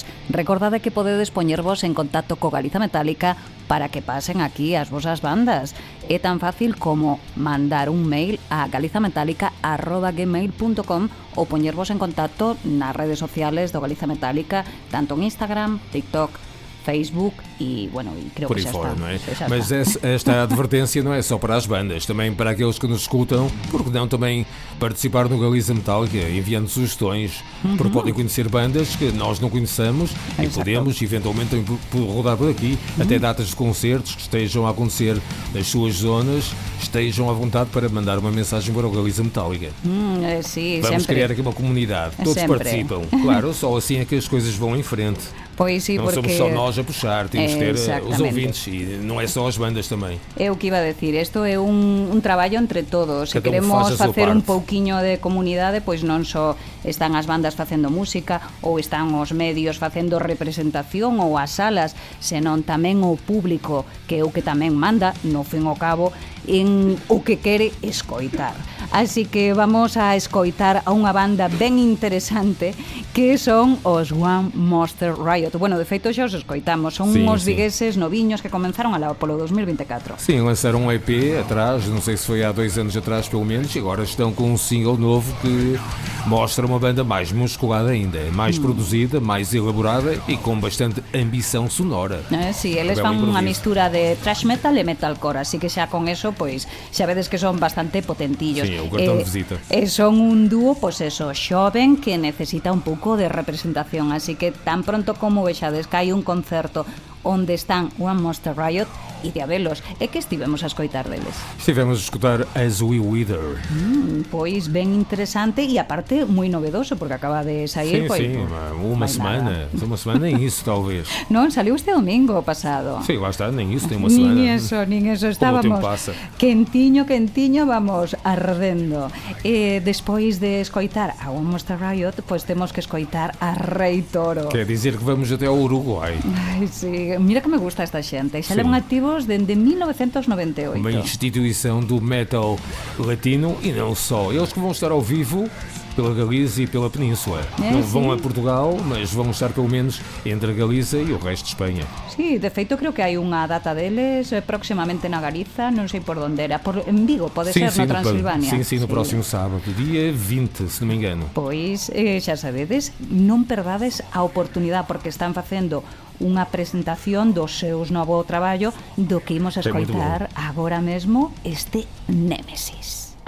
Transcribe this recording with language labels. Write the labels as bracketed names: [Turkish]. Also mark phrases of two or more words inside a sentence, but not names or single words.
[Galician] Recordade que podedes poñervos en contacto co Galiza Metálica para que pasen aquí as vosas bandas. É tan fácil como mandar un mail a galizametálica@gmail.com ou poñervos en contacto nas redes sociales do Galiza Metálica, tanto en Instagram, TikTok, Facebook e, bueno, e creo [Portuguese] por [Galician] que [Portuguese] aí [Galician] xa [Portuguese] fora, [Galician] está. [Portuguese] não é? Já Mas está. esta advertência não é só para as bandas, também para aqueles que nos escutam, porque não também participar no Galiza Metálica, enviando sugestões, porque podem conhecer bandas que nós não conheçamos e Exato. podemos eventualmente rodar por aqui, até datas de concertos que estejam a acontecer nas suas zonas, estejam à vontade para mandar uma mensagem para o Galiza Metálica. [Galician] Sí, [Portuguese] Vamos [Galician] sempre. [Portuguese] criar aqui uma comunidade, todos [Galician] Sempre. [Portuguese] participam. Claro, só assim é que as coisas vão em frente. [Galician] Pois sí, [Portuguese] Não [Galician] porque [Portuguese] somos só nós a puxar, temos que ter os [Galician] Exactamente. [Portuguese] ouvintes e não é só as bandas também. [Galician] É o que iba a decir, isto é un traballo entre todos. Se [Portuguese] Cada un [Galician] queremos [Portuguese] faz a súa [Galician] facer un [Portuguese] parte. [Galician] pouquiño de comunidade, pois non só están as bandas facendo música ou están os medios facendo representación ou as salas, senón tamén o público, que é o que tamén manda, no fin ao cabo, en o que quere escoitar. Así que vamos a escoitar a unha banda ben interesante que son os One Monster Riot. Bueno, de feito xa os escoitamos, son Sí, uns sí. vigueses noviños que comenzaron alá polo 2024. [Portuguese] Sim, lançaram um EP atrás, não sei se foi há 2 anos atrás pelo menos, e agora estão com um single novo que mostra uma banda mais musculada ainda, mais produzida, mais elaborada e com bastante ambição sonora. [Galician] Sí, eles [Portuguese] Belo [Galician] fan unha [Portuguese] improviso. [Galician] mistura de thrash metal e metalcore, así que xa con eso, pois, xa vedes que son bastante potentillos. Sí, o cartón de visita. E son un dúo, pois eso, xoven que necesita un pouco de representación, así que tan pronto como vexades que hai un concerto onde están One Monster Riot, e de habelos, é que estivemos a escoitar deles. [Portuguese] Estivemos a escutar As We Wither. [Galician] Pois ben interesante e aparte moi novedoso, porque acaba de sair, [Portuguese] Sim, [Galician] pois, [Portuguese] sim, uma semana, nem isso talvez. [Galician] Non, saliu este domingo pasado. [Portuguese] Sim, lá está, nem isso, tem uma semana. [Galician] Nin eso, estábamos tempo pasa. quentiño, vamos ardendo. E despois de escoitar a One Monster Riot, pois temos que escoitar a Rei Toro. [Portuguese] Quer dizer que vamos até ao Uruguai. [Galician] Ai, sí, mira que me gusta esta xente. Xa [Portuguese] Sim. [Galician] levan activos dende 1998. [Portuguese] Uma instituição do metal latino e não só. Eles que vão estar ao vivo pela Galiza e pela Península. Não sim. vão a Portugal, mas vão estar pelo menos entre a Galiza e o resto de Espanha. [Galician] Sí, de feito creo que hai unha data deles próximamente na Galiza, non sei por onde era, en Vigo, pode ser no Transilvania. [Portuguese] Sim, no próximo sábado, dia 20, se não me engano. [Galician] Pois, xa sabedes, non perdades a oportunidade porque están facendo unha presentación dos seus novo traballo do que imos a Sí, moito escoitar agora mesmo este Némesis.